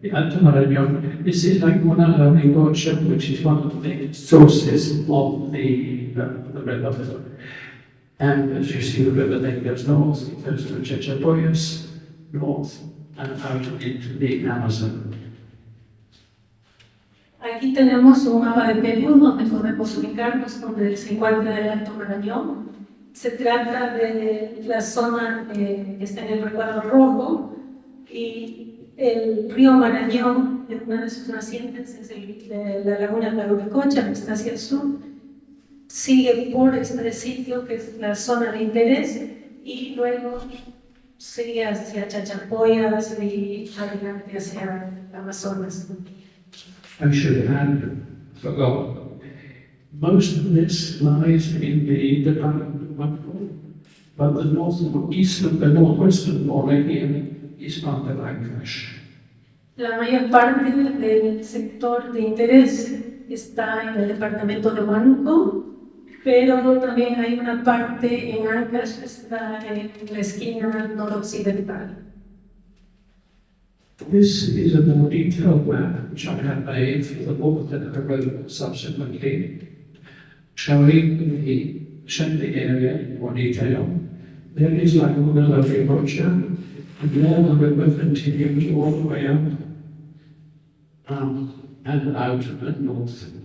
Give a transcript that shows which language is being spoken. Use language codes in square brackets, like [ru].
[en] The Alto Marañón. This is like Yarowilca, which is one of the main sources of the river. And as you see, the river then goes north, it goes to Chachapoyas, north, and out into the Amazon. [es] Aquí tenemos un mapa de Perú donde podemos ubicarnos donde se encuentra el Alto Marañón. Se trata de la zona que está en el recuadro rojo y el río Marañón, en una de sus nacientes, es de la laguna de Yarowilca, que está hacia el sur. Sigue por este sitio que es la zona de interés y luego sigue hacia Chachapoyas y adelante hacia Amazonas. [en] I should have forgotten. Most of this lies in the department of Marañón, but the northeastern, the northwestern Marañón is part of Ancash. [es] La mayor parte del sector de interés está en el departamento de Huánuco, pero también hay una parte en Ancash que está en la esquina noroccidental. [en] This is a more detailed map which I have made for the book that I wrote subsequently, showing the area in more detail. There is Laguna La Rocha, and there the river continues all the way up and out and north.